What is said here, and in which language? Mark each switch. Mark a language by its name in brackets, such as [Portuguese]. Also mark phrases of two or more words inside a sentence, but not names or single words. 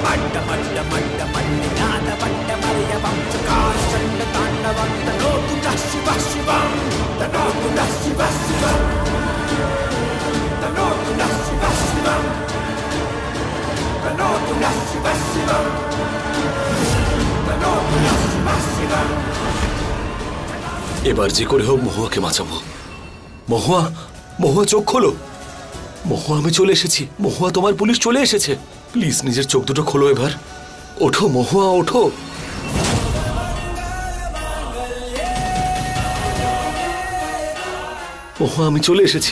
[Sanskrit] डमड्डमड्डमड्डमड्डनादवड्डमर्यवं चकारचण्डताण्डवं तनोतु नः शिवः शिवं तनोतु नः शिवः शिवं तनोतु नः शिवः शिवं तनोतु नः शिवः शिवं तनोतु नः शिवः शिवं। [Bangla] এবার যে করে হোক মহুয়াকে বাঁচাবো। মহুয়া মহুয়া চোখ খোলো। মহুয়া আমি চলে এসেছি। মহুয়া তোমার পুলিশ চলে এসেছে। প্লিজ নিজের চোখ দুটো খোলো এবার। ওঠো মহুয়া ওঠো। মহুয়া আমি চলে এসেছি।